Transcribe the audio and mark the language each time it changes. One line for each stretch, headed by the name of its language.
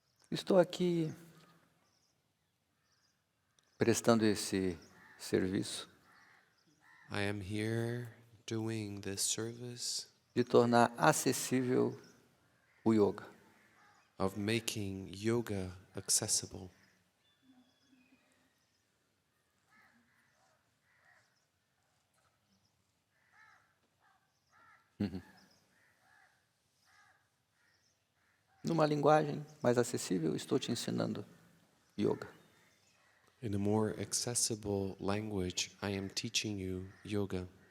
Portuguese: Estou aqui prestando esse serviço
English: I am here doing this service
Portuguese: de tornar acessível o yoga.
English: of making yoga accessible.
Portuguese: Numa linguagem mais acessível, estou te ensinando yoga.
English: In a more accessible language, I am teaching you yoga.